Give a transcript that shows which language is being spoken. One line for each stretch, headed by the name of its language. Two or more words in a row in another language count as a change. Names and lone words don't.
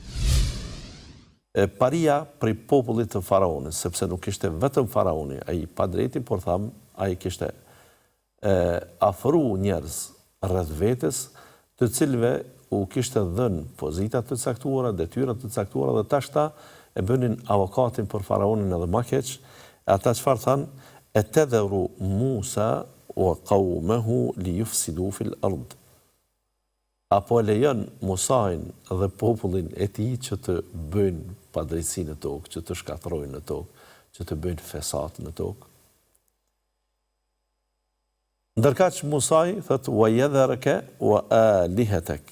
Albanian: Paria prej popullit të faraonit, sepse nuk ishte vetëm faraoni, ai pa drejti, por tham, ai kishte afru njerëz rreth vetes, të cilëve u kishte dhënë pozita të caktuara, detyra të caktuara dhe tashta e bënin avokatin për faraonin edhe më keq. Ata çfarë thanë?
Arabic: أتذر موسى وقومه ليفسدوا في الأرض.
Albanian: Apo lejon Musain dhe popullin e tij që të bëjnë padrejtësi në tokë, që të shkatërrojnë në tokë, që të bëjnë fesat në tokë. Ndërkaq Musai thotë
Arabic: ويذرك وآلهتك.